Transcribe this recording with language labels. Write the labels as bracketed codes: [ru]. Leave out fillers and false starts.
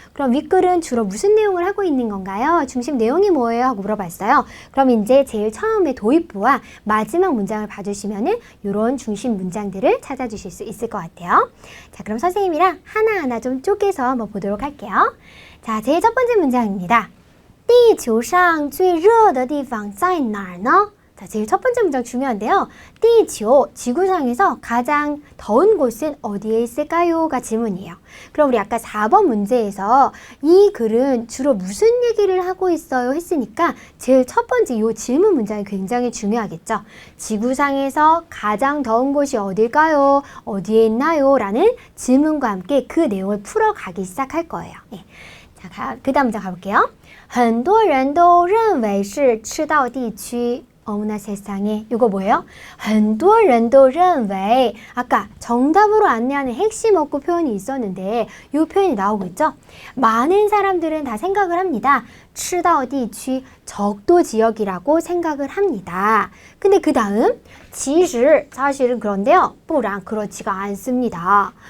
[ko] 그럼 윗글은 주로 무슨 내용을 하고 있는 건가요? 중심 내용이 뭐예요? 하고 물어봤어요. 그럼 이제 제일 처음에 도입부와 마지막 문장을 봐주시면은 이런 중심 문장들을 찾아주실 수 있을 것 같아요. 자, 그럼 선생님이랑 하나하나 좀 쪼개서 한번 보도록 할게요. 자, 제일 첫 번째 문장입니다. [zh] 地球上最热的地方在哪儿呢? [ko] 자, 제일 첫 번째 문장 중요한데요. 地球, 지구상에서 가장 더운 곳은 어디에 있을까요? 가 질문이에요. 그럼 우리 아까 4번 문제에서 이 글은 주로 무슨 얘기를 하고 있어요? 했으니까 제일 첫 번째 이 질문 문장이 굉장히 중요하겠죠. 지구상에서 가장 더운 곳이 어딜까요? 어디에 있나요? 라는 질문과 함께 그 내용을 풀어가기 시작할 거예요. 네. 자, 그 다음 문장 가볼게요. [zh] 很多人都认为是赤道地区 [ko] 어머나 세상에. 이거 뭐예요? [zh] 很多人都认为 [ko] 아까 정답으로 안내하는 핵심 어구 표현이 있었는데 이 표현이 나오고 있죠? 많은 사람들은 다 생각을 합니다. 赤道地区 적도 지역이라고 생각을 합니다. 근데 그 다음 其实 사실은 그런데요. 不然 그렇지가 않습니다.